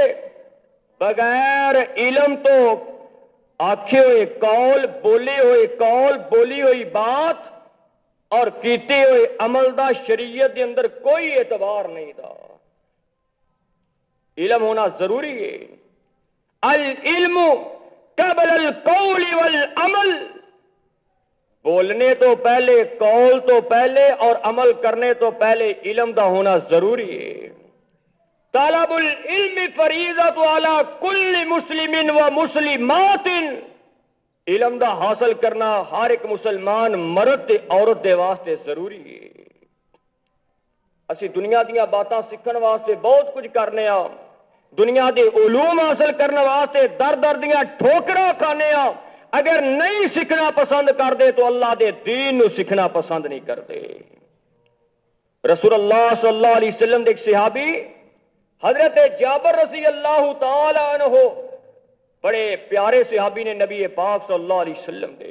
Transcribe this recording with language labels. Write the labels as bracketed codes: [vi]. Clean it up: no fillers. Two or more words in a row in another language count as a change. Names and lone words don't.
[pa] بغیر علم تو آکھے ہوئے قول، بولے ہوئے قول، بولی ہوئی بات اور کیتے ہوئے عمل دا شریعت دے اندر کوئی اعتبار نہیں دا. علم ہونا ضروری ہے. [ar] العلم قبل القول والعمل، [pa] بولنے تو پہلے، قول تو پہلے اور عمل کرنے تو پہلے علم دا ہونا ضروری ہے. [ar] طلب العلم فریضۃ علی کل مسلم و مسلمات، [pa] علم دا حاصل کرنا ہر ایک مسلمان مرد تے عورت دے واسطے ضروری ہے. اسی دنیا دیاں باتاں سیکھن واسطے بہت کچھ کرنے ہاں، دنیا دے علوم حاصل کرنے واسطے در در دیاں ٹھوکراں کھانے ہاں. اگر نہیں سیکھنا پسند کر دے تو اللہ دے دین نو سیکھنا پسند نہیں کرتے. رسول اللہ [ar] صلی اللہ علیہ وسلم [pa] دے ایک صحابی حضرت جابر [ar] رضی اللہ تعالی عنہ، [pa] بڑے پیارے صحابی نے نبی پاک [ar] صلی اللہ علیہ وسلم [pa] دے.